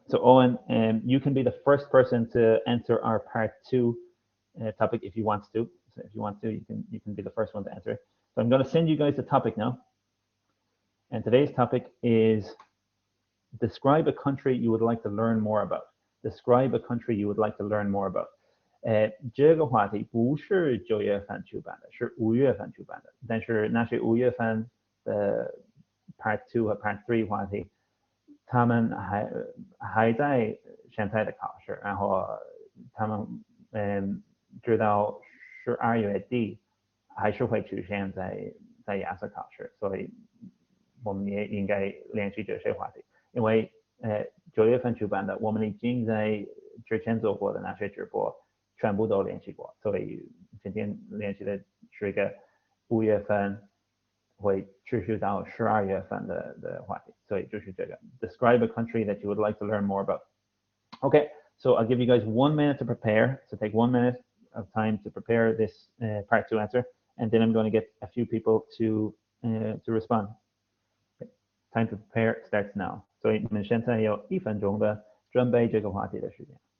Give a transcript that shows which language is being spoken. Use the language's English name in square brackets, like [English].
[English] So Owen, you can be the first person to answer our part 2 topic if you want to. So if you want to, you can be the first one to answer. So I'm going to send you guys the topic now. And today's topic is describe a country you would like to learn more about. Describe a country you would like to learn more about. [Chinese] 这个话题不是9月份出版的，是5月份出版的。但是那是5月份的 Part 2和 Part 3话题，他们还在现在的考试，然后他们直到12月底还是会出现在雅思考试，所以我们也应该练习这些话题。因为9月份出版的，我们已经在之前做过的那些直播全部都练习过，所以今天练习的是一个5月份会持续到12月份的话题，所以就是这个 [English] Describe a country that you would like to learn more about. Okay, so I'll give you guys 1 minute to prepare. So take 1 minute of time to prepare this part 2 answer, and then I'm going to get a few people to respond. Okay. Time to prepare starts now. [Chinese] 所以你们现在有1分钟的准备这个话题的时间。